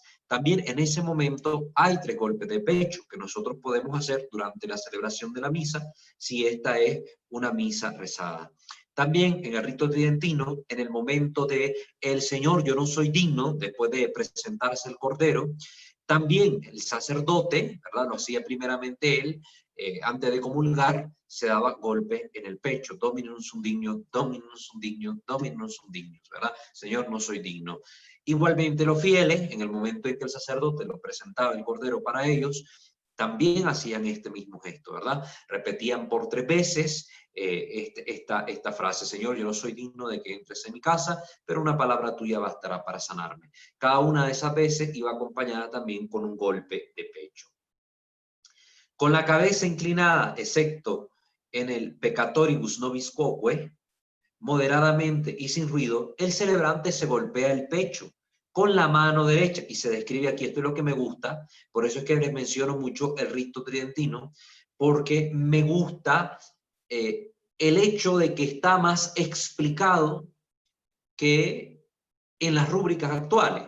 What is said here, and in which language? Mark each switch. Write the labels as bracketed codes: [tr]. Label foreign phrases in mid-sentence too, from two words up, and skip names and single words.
[es] También en ese momento hay 3 golpes de pecho que nosotros podemos hacer durante la celebración de la misa, si esta es una misa rezada. También en el rito tridentino, en el momento de el Señor, yo no soy digno, después de presentarse el Cordero, también el sacerdote, ¿verdad? Lo hacía primeramente él, antes de comulgar, se daba golpes en el pecho. [la] Dominum sum dignum, Dominum sum dignum, Dominum sum dignum, [es] ¿verdad? Señor, no soy digno. Igualmente los fieles, en el momento en que el sacerdote lo presentaba el cordero para ellos, también hacían este mismo gesto, ¿verdad? Repetían por 3 veces esta frase: Señor, yo no soy digno de que entres en mi casa, pero una palabra tuya bastará para sanarme. Cada una de esas veces iba acompañada también con un golpe de pecho. Con la cabeza inclinada, excepto en el [la] peccatoribus nobis quoque, [es] moderadamente y sin ruido, el celebrante se golpea el pecho con la mano derecha, y se describe aquí, esto es lo que me gusta, por eso es que les menciono mucho el rito tridentino, porque me gusta el hecho de que está más explicado que en las rúbricas actuales.